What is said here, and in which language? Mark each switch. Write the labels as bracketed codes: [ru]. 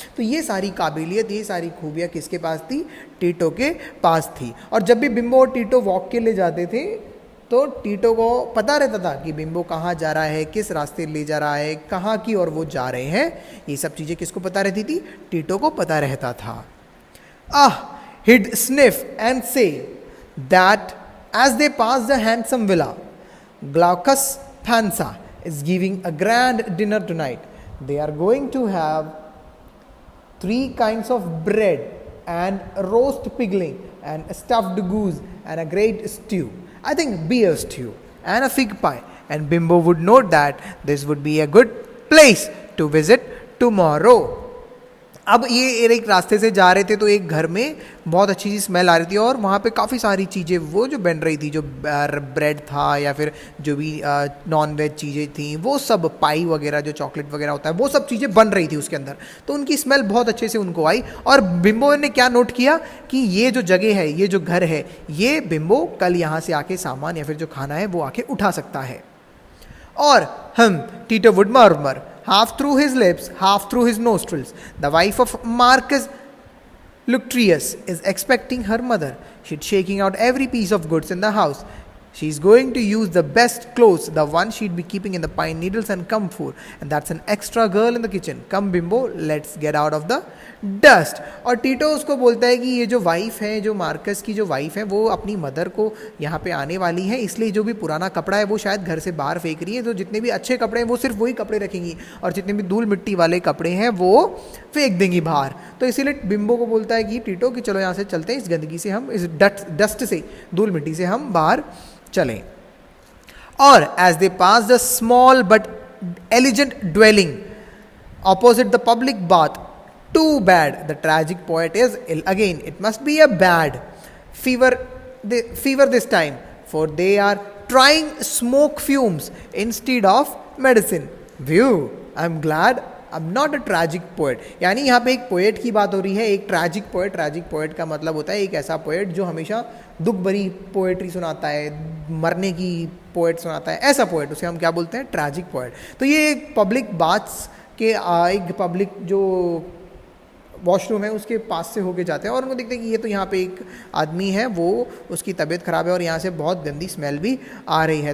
[hi] तो ये सारी काबिलियत, ये सारी खूबियाँ किसके पास थी? टीटो के पास थी. और जब भी बिम्बो और टीटो वॉक के लिए जाते थे तो टीटो को पता रहता था कि बिम्बो कहाँ जा रहा है, किस रास्ते ले जा रहा है, कहाँ की और वो जा रहे हैं. ये सब चीज़ें किसको पता रहती थी? टीटो को पता रहता था. [en] He'd sniff and say that as they passed a handsome villa, Glaucus Pansa is giving a grand dinner tonight. They are going to have 3 kinds of bread and roast pigling and a stuffed goose and a great stew. I think beer stew and a fig pie. And Bimbo would note that this would be a good place to visit tomorrow. [hi] अब ये एक रास्ते से जा रहे थे तो एक घर में बहुत अच्छी सी स्मेल आ रही थी और वहाँ पे काफ़ी सारी चीज़ें वो जो बन रही थी, जो ब्रेड था या फिर जो भी नॉन वेज चीज़ें थी, वो सब पाई वगैरह जो चॉकलेट वगैरह होता है वो सब चीज़ें बन रही थी उसके अंदर. तो उनकी स्मेल बहुत अच्छे से उनको आई और बिम्बो ने क्या नोट किया कि ये जो जगह है, ये जो घर है, ये बिम्बो कल यहाँ से आके सामान या फिर जो खाना है वो आके उठा सकता है. [en] और Tito would murmur, half through his lips, half through his nostrils. The wife of Marcus Lucretius is expecting her mother. She's shaking out every piece of goods in the house. She's going to use the best clothes, the one she'd be keeping in the pine needles and camphor. And that's an extra girl in the kitchen. Come Bimbo, let's get out of the dust. [hi] और टीटो उसको बोलता है कि ये जो wife है, जो Marcus की जो वाइफ है, वो अपनी मदर को यहाँ पे आने वाली है, इसलिए जो भी पुराना कपड़ा है वो शायद घर से बाहर फेंक रही है. तो जितने भी अच्छे कपड़े हैं वो सिर्फ वही कपड़े रखेंगी और जितने भी धूल मिट्टी वाले कपड़े हैं वो फेंक देंगी बाहर. तो इसीलिए बिम्बो को बोलता है कि टीटो कि चलो यहाँ से चलते हैं, इस गंदगी से हम, इस डस्ट से, धूल मिट्टी से हम बाहर चलें. [en] और as they pass the small but elegant dwelling opposite the public bath, too bad the tragic poet is ill again. It must be a bad fever this time, for they are trying smoke fumes instead of medicine. View, I'm glad I'm not a tragic poet. [hi] यानी यहाँ पे एक poet की बात हो रही है, एक ट्रैजिक पोएट का मतलब होता है एक ऐसा पोएट जो हमेशा दुख भरी पोएट्री सुनाता है, मरने की पोएट सुनाता है, ऐसा पोएट उसे हम क्या बोलते हैं, ट्रैजिक पोएट. तो ये एक पब्लिक बाथ्स के एक पब्लिक जो वॉशरूम है उसके पास से होके जाते हैं और उनको देखते हैं कि ये तो यहाँ पे एक आदमी है, वो उसकी तबीयत ख़राब है और यहाँ से बहुत गंदी स्मेल भी आ रही है.